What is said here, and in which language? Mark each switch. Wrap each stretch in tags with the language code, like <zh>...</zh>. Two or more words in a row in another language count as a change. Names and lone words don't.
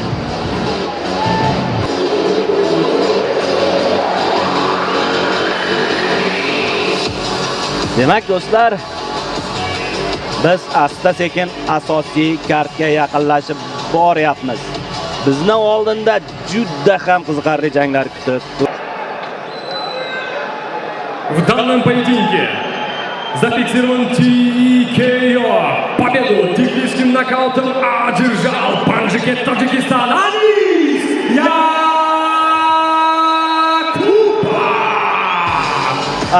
<uz>Demak do'stlar, biz asta-sekin asosiy kartga yaqinlashib boryapmiz. Bizni oldinda juda ham qiziqarli janglar kutib.</uz> <ru>В данном поединке зафиксирован TKO. Победу техническим нокаутом одержал Банжикет Таджикистан Анис Yakubov.</ru>